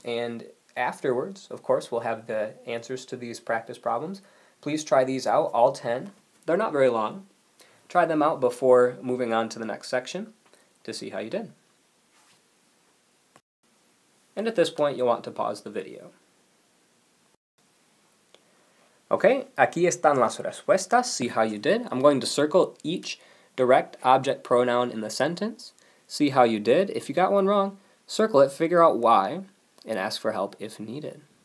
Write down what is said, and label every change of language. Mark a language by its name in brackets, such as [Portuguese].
[English] And afterwards, of course, we'll have the answers to these practice problems. Please try these out, all 10. They're not very long. Try them out before moving on to the next section to see how you did. And at this point, you'll want to pause the video. [Spanish] Okay, aquí están las respuestas. [English] See how you did. I'm going to circle each direct object pronoun in the sentence. See how you did. If you got one wrong, circle it, figure out why, and ask for help if needed.